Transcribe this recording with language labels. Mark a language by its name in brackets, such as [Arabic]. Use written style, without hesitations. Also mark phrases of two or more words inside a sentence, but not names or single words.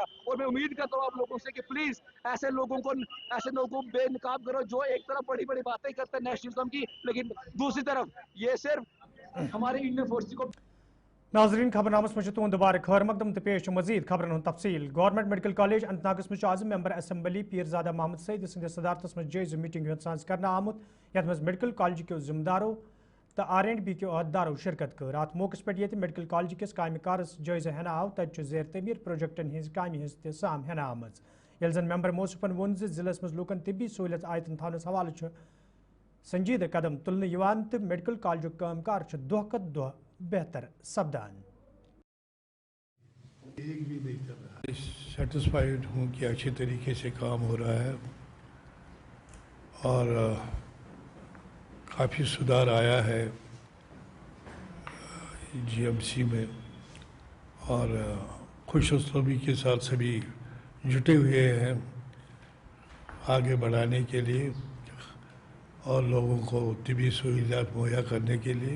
[Hindi] और मैं उम्मीद करता हूँ आप लोगों से कि प्लीज ऐसे लोगों को बेनकाब करो जो एक तरफ बड़ी बातें करते हैं नेशनलिज्म की, लेकिन दूसरी तरफ ये सिर्फ हमारे [English] Indian force [Hindi] को। [Kashmiri] नाजरीन खबरनामस में तुंद दोबारा खैर मकदम तो पेश मजीद खबरन हूं तफसील। गवर्नमेंट मेडिकल कॉलेज अनंतनागस में आज [English] member assembly [Kashmiri] पीरजादा मोहम्मद सईद सद सदारत में जायज़ मीटिंग साज कर आमुत यथ मज [English] medical college [Kashmiri] के जिम्मेदारों तो R&B के अहदेदारों शिरकत कर। अत मौके पे ये [English] medical college [Kashmiri] किस काम कारस जायज़ हेना आव तत ज़ेर तमीर प्रोजेक्टन हज काम हज साम हेना आमज। ये जन मेंबर मोसफन वोन जिलस मज लूकन तिबी सहूलियत आयतन थानस हवाले संजीदा कदम तुलन तो [English] medical college [Kashmiri] काम कार दह दह बेहतर सपदान। [Hindi] एक भी नहीं कर रहा। सेटिस्फाइड हूँ कि अच्छे तरीके से काम हो रहा है और काफ़ी सुधार आया है GMC में और खुशउस्लूबी के साथ सभी जुटे हुए हैं आगे बढ़ाने के लिए और लोगों को तिबी सहूलियात मुहैया करने के लिए।